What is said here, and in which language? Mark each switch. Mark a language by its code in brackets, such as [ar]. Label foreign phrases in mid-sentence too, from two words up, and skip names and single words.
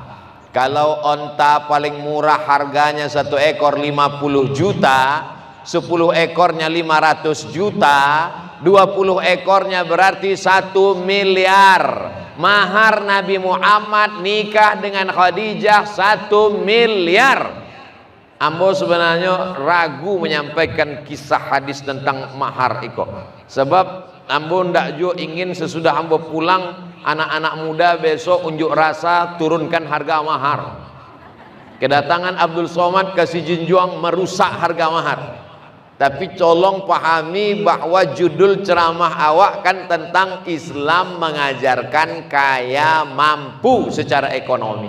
[id] Kalau onta paling murah harganya satu ekor 50 juta, 10 ekornya 500 juta, 20 ekornya berarti 1 miliar. Mahar Nabi Muhammad nikah dengan Khadijah 1 miliar. Ambo sebenarnya ragu menyampaikan kisah hadis tentang mahar iko, sebab [min] ambo ndak jo [id] ingin sesudah ambo pulang anak-anak muda besok unjuk rasa turunkan harga mahar. Kedatangan Abdul Somad ke Sijunjuang merusak harga mahar. Tapi tolong pahami bahwa judul ceramah awak kan tentang Islam mengajarkan kaya mampu secara ekonomi.